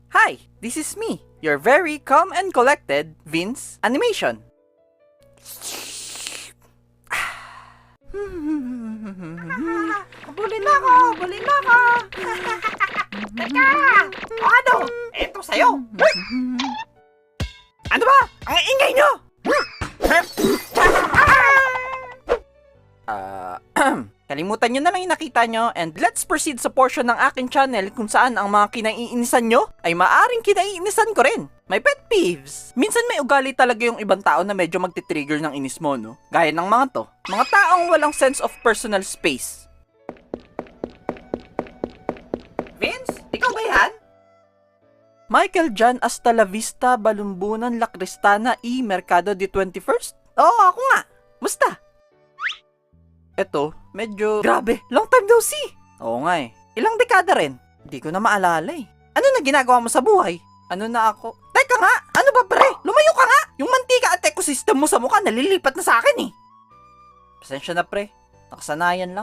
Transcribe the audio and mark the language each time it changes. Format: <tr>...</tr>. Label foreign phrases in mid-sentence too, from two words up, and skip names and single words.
<en>Hi, this is me, your very calm and collected Vince Animation.</en> <tl>Bulin na ako! Bulin na ako! Teka! O ano? Eto sa'yo! Ano ba? Ang ingay nyo! Kalimutan nyo na lang yung nakita nyo</tl> <en>and let's proceed</en> <tl>sa portion ng aking channel kung saan ang mga kinaiinisan nyo ay maaring kinaiinisan ko rin. May</tl> <en>pet peeves.</en> <tl>Minsan may ugali talaga yung ibang tao na medyo magti-trigger ng inis mo, no? Gaya ng mga to. Mga taong walang</tl> <en>sense of personal space.</en> <tl>Vince? Ikaw ba yan?</tl> <es>Michael Jan hasta la vista, Balumbunan, La Cristana, y Mercado de 21st?</es> <tl>Oo, ako nga. Musta? Eto, medyo grabe,</tl> <en>long time no see.</en> <tl>Oo nga eh. Ilang dekada rin. Hindi ko na maalala eh. Ano na ginagawa mo sa buhay? Ano na ako? Teka nga, ano ba pre? Lumayo ka nga! Yung mantika at ecosystem mo sa mukha nalilipat na sa akin eh. Pasensya na pre, nakasanayan lang.</tl>